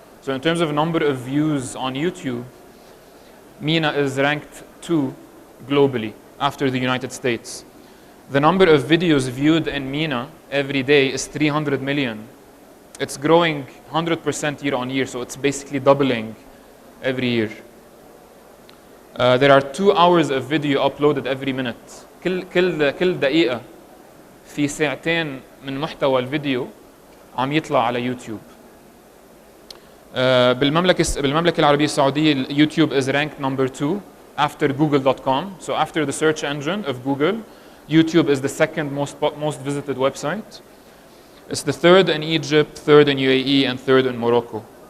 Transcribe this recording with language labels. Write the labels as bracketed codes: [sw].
[en] So in terms of number of views on YouTube, MENA is ranked 2 globally after the United States. The number of videos viewed in MENA every day is 300 million. It's growing 100% year on year, so it's basically doubling every year. There are 2 hours of video uploaded every minute. [ar] كل دقيقة في ساعتين من محتوى الفيديو عم يطلع على يوتيوب. بالمملكة العربية السعودية [en] YouTube is ranked number 2 after google.com. So after the search engine of Google, YouTube is the second most visited website. It's the third in Egypt, third in UAE, and third in Morocco.